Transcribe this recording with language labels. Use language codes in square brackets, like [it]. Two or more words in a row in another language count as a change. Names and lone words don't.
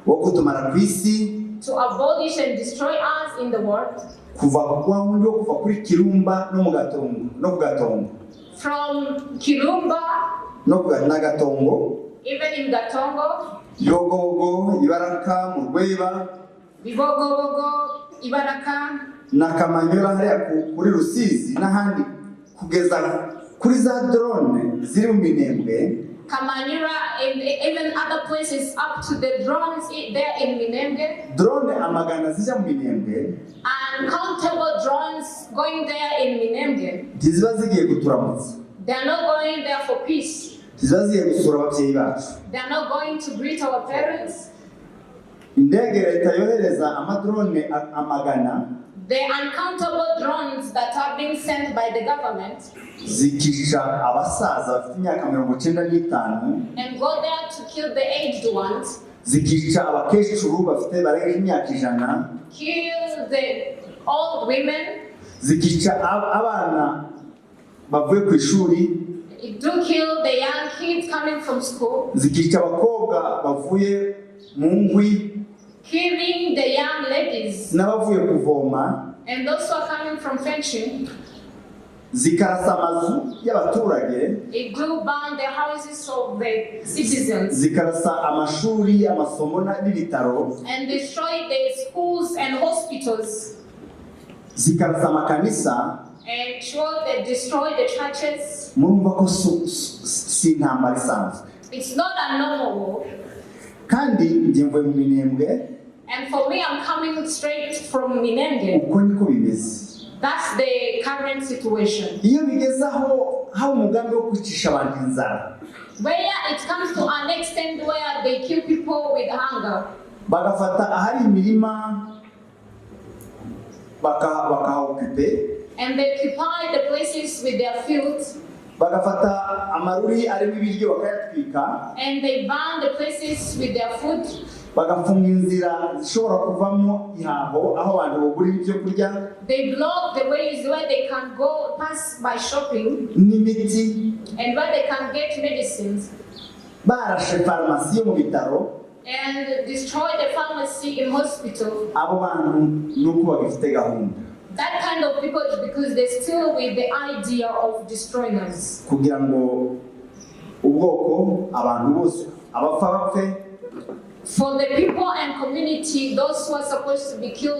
[rw] Wo kutumara ku isi. [en] to abolish and destroy us in the world. [rw] Kuva kwa wundi wo kuva kuri Kirumba no mu Gatongo no ku Gatongo. [en] From Kirumba [rw] no ku Gatongo. [en] Even in Gatongo. [rw] Bibogobogo, Ibaraka, Muryica. [en] Bibogobogo, Ibaraka. [rw] Na Kamanyura hariya kuri Rusizi n'ahandi kugeza kuri za drone ziri mu Minembwe. [en] Kamanyura and even other places up to the drones there in Minembwe. [rw] Drone amagana zija mu Minembwe. [en] Uncountable drones going there in Minembwe. [rw] Ziba zigiye kuturamutsa. [en] They are not going there for peace. [rw] Ziba zigiye gusura ababyeyi bacu. [en] They are not going to greet our parents. [rw] Indege leta yohereza amadrone amagana. [en] The uncountable drones that are being sent by the government [rw] zikica abasaza bafite imyaka 95 [en] and go there to kill the aged ones, [rw] zikica abakecuru bafite barengeje imyaka 100, [en] kill the old women, [rw] zikica abana bavuye ku ishuri, [en] it do kill the young kids coming from school, [rw] zikica abakobwa bavuye mu ngwi, [en] killing the young ladies [rw] n'abavuye kuvoma, [en] and those who are coming from fetching. [rw] Zikarasa amazu y'abaturage, [en] it do burn the houses of the citizens, [rw] zikarasa amashuri, amasomo n'ibitaro, [en] and destroy the schools and hospitals, [rw] zikarasa amakanisa, [en] and sure they destroy the churches. [rw] Murumva ko si intambara isanzwe. [en] It's not a normal war. [rw] Kandi njye mvuye mu Minembwe. [en] And for me, I'm coming straight from Minembwe. [rw] Uko niko bimeze. [en] That's the current situation. [rw] Iyo bigeze aho umugambi wo kwicisha abantu inzara. [en] Where it comes to an extent where they kill people with hunger. [rw] Bagafata ahari imirima bakaokupe. [en] And they occupy the places with their fields. [rw] Bagafata amaruri arimo ibiryo bakayatwika. [en] And they burn the places with their food. [rw] Bagafunga inzira zishobora kuvamo ihaho aho abantu bagura ibyo kurya. [en] They block the ways where they can go pass by shopping. [rw] N'imiti. [en] And where they can get medicines. [rw] Barashe farumasi yo mu bitaro. [en] And destroy the pharmacy in hospital. [rw] Abo bantu nuko bagifite gahunda. [en] That kind of people is because they're still with the idea of destroying us. [rw] Kugira ngo ubwoko abantu bose abapfa bapfe. [en] For the people and community, those who are supposed to be killed,